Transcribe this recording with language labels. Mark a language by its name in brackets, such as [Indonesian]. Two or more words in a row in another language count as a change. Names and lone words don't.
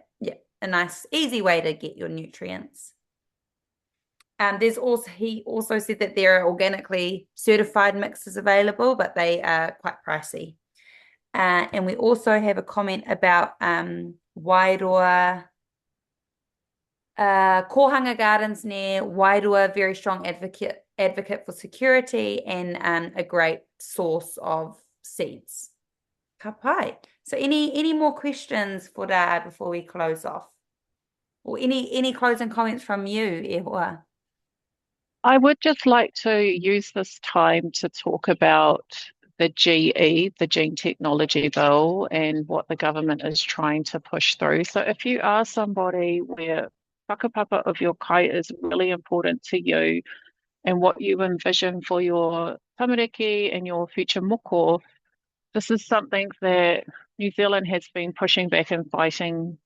[English] Yeah, a nice, easy way to get your nutrients. He also said that there are organically certified mixes available, but they are quite pricey. And we also have a comment about Wairoa, Kohanga Gardens near Wairoa, very strong advocate for security and a great source of seeds. [Māori] Ka pai. [English] So any more questions for Rā before we close off? Or any closing comments from you, [Māori] e hoa? [English] I would just like to use this time to talk about the GE, the Gene Technology Bill, and what the government is trying to push through. So if you are somebody where whakapapa of your kai is really important to you and what you envision for your tamariki and your future moko, this is something that New Zealand has been pushing back and fighting.